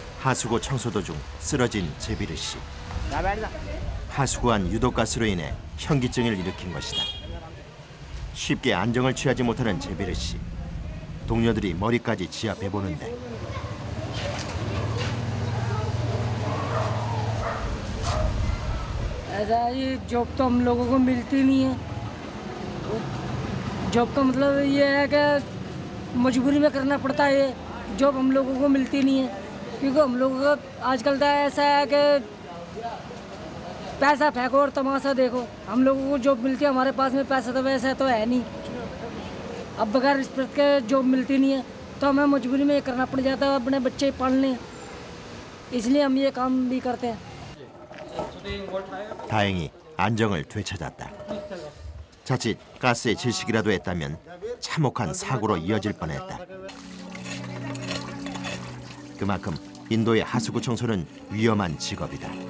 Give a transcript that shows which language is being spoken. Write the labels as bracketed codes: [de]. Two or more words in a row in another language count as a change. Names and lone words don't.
[ko] 하수구 청소 도중 쓰러진 제비르 씨. 하수구 안 유독가스로 인해 현기증을 일으킨 것이다. 쉽게 안정을 취하지 못하는 제비르 씨. 동료들이 머리까지 지압해보는데 [hi] ऐसा ये जॉब तो हम लोगों को मिलती नहीं है। जॉब का मतलब ये है कि मजबूरी में करना पड़ता है। ये जॉब हम लोगों को मिलती नहीं है क्योंकि हम लोगों का आजकल तो ऐसा है कि पैसा फेंको और तमाशा देखो। हम लोगों को जॉब मिलती है, हमारे पास में पैसा तो वैसा तो है नहीं। अब बगैर रिश्वत के जॉब मिलती नहीं है तो हमें मजबूरी में ये करना पड़ जाता है अपने बच्चे पालने, इसलिए हम ये काम भी करते हैं। [ko] 다행히 안정을 되찾았다. 자칫 가스에 질식이라도 했다면 참혹한 사고로 이어질 뻔했다. 그만큼 인도의 하수구 청소는 위험한 직업이다.